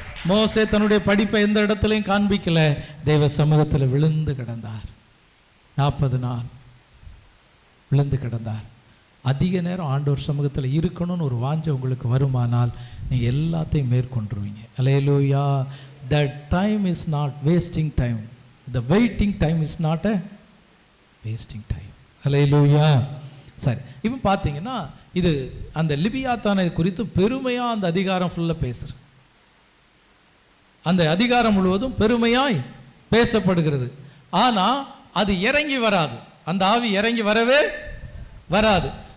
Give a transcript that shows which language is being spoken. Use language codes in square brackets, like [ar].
[ta] மோசே தன்னுடைய படிப்பை எந்த இடத்துலையும் காண்பிக்கல, தெய்வ சமூகத்தில் விழுந்து கிடந்தார். 40 நாள் விழுந்து கிடந்தார். அதிக நேரம் ஆண்டவர் சமூகத்தில் இருக்கணும்னு ஒரு வாஞ்சை உங்களுக்கு வருமானால் நீங்கள் எல்லாத்தையும் மேற்கொண்டுருவீங்க. அல்லேலூயா. [en] That time is not wasting time. The waiting time is not a wasting time. [ta] அல்லேலூயா. சரி, இப்போ பார்த்தீங்கன்னா இது அந்த லிபியாத்தானை குறித்து பெருமையாக அந்த அதிகாரம் ஃபுல்லாக பேசுகிறேன். அந்த அதிகாரம் முழுவதும் பெருமையாய் பேசப்படுகிறது. ஆனால் அது இறங்கி வராது. அந்த ஆவி இறங்கி வரவே வராது.